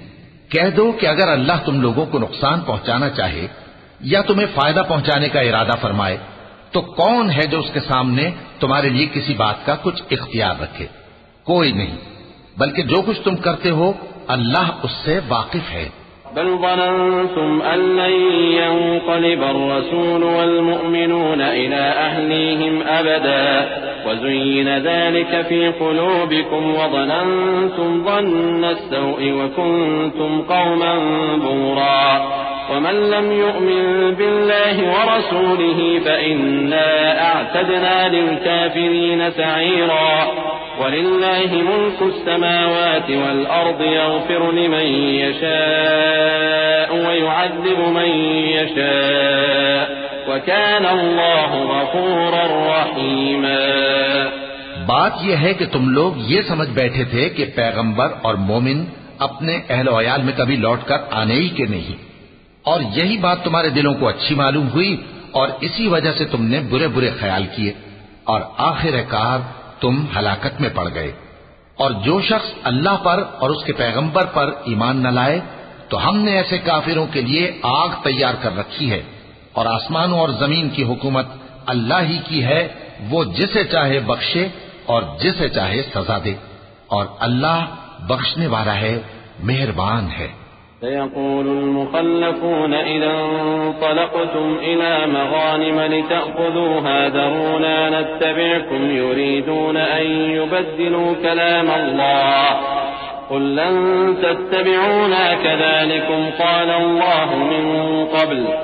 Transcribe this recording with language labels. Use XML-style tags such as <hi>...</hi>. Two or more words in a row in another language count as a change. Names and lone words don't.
<ur>کہہ دو کہ اگر اللہ تم لوگوں کو نقصان پہنچانا چاہے یا تمہیں فائدہ پہنچانے کا ارادہ فرمائے تو کون ہے جو اس کے سامنے تمہارے لیے کسی بات کا کچھ اختیار رکھے? کوئی نہیں، بلکہ جو کچھ تم کرتے ہو اللہ اس سے واقف ہے.</ur> <ar>بل ظننتم أن لن ينقلب الرسول والمؤمنون إلى أهليهم أبدا وزين ذلك في قلوبكم وظننتم ظن السوء وكنتم قوما بورا ومن لم يؤمن بالله ورسوله فإنا أعتدنا للكافرين سعيرا ولله ملك السماوات والأرض يغفر لمن يشاء ويعذب من يشاء وكان الله غفورا رحيما.</ar> <ur>بات یہ ہے کہ تم لوگ یہ سمجھ بیٹھے تھے کہ پیغمبر اور مومن اپنے اہل وعیال میں کبھی لوٹ کر آنے ہی کے نہیں، اور یہی بات تمہارے دلوں کو اچھی معلوم ہوئی اور اسی وجہ سے تم نے برے برے خیال کیے اور آخرکار تم ہلاکت میں پڑ گئے. اور جو شخص اللہ پر اور اس کے پیغمبر پر ایمان نہ لائے تو ہم نے ایسے کافروں کے لیے آگ تیار کر رکھی ہے، اور آسمانوں اور زمین کی حکومت اللہ ہی کی ہے، وہ جسے چاہے بخشے اور جسے چاہے سزا دے، اور اللہ بخشنے والا ہے، مہربان ہے.</ur> <ar>سيقول المخلفون إذا انطلقتم إلى مغانم لتأخذوها ذرونا نتبعكم يريدون أن يبدلوا كلام الله قل لن تتبعونا كذلكم قال الله من قبل</ar>